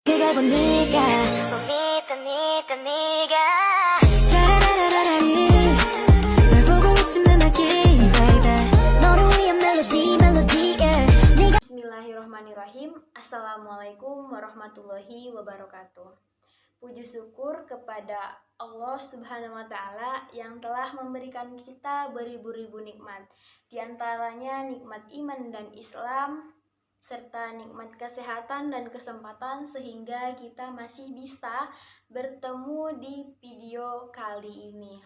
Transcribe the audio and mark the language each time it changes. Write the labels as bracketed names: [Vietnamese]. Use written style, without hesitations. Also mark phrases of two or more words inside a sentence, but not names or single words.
[Korean] 그대고 네가 봄이 네가 널 보고 있으면 알게 baby 너를 위한 멜로디 네가 [Arabic] بسم الله الرحمن الرحيم. السلام عليكم ورحمة الله وبركاته. [Indonesian] Puji syukur kepada Allah [Arabic] سبحانه وتعالى [Indonesian] yang telah memberikan kita beribu-ribu nikmat, di antaranya nikmat iman dan Islam, serta nikmat kesehatan dan kesempatan, sehingga kita masih bisa bertemu di video kali ini.